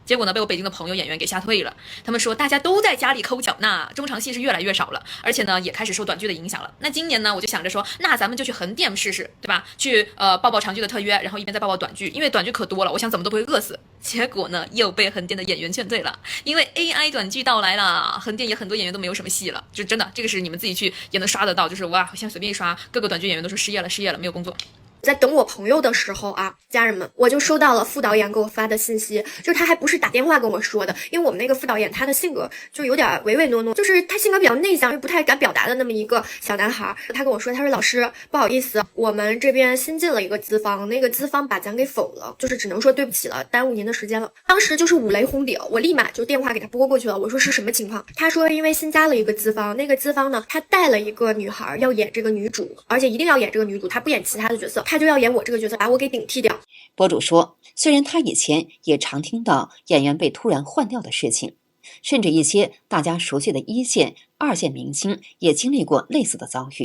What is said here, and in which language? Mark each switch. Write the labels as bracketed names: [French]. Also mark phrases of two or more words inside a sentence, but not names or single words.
[Chinese] 結果呢，被我北京的朋友演員給嚇退了。他們說大家都在家裡摳腳呢，中長戲是越來越少了，而且呢，也開始受短劇的影響了。那今年呢，我就想着說，那咱們就去橫店試試，對吧？去報長劇的特約，然後一邊再報短劇，因為短劇可多了，我想怎麼都不會餓死。結果呢，又被橫店的演員勸退了，因為 AI 短劇到來了，橫店也很多演員都沒有什麼戲了。就真的，這個是你們自己去也能刷得到，就是哇，現在隨便一刷，各個短劇演員都說失業了，沒有工作。在等我朋友的時候啊，家人們，我就收到了副導演給我發的信息，就是他還不是打電話跟我說的，因為我們那個副導演他的性格就有點唯唯諾諾，就是他性格比較內向，又不太敢表達的那麼一個小男孩。他跟我說，他說老師不好意思，我們這邊新進了一個資方，那個資方把咱給否了，就是只能說對不起了，耽誤您的時間了。當時就是五雷轟頂，我立馬就電話給他撥過去了，我說是什麼情況？他說因為新加了一個資方，那個資方呢，他帶了一個女孩要演這個女主，而且一定要演這個女主，他不演其他的角色，他就要演我這個角色，把我給頂替掉。博主說，雖然他以前也常聽到演員被突然換掉的事情，甚至一些大家熟悉的一線、二線明星也經歷過類似的遭遇。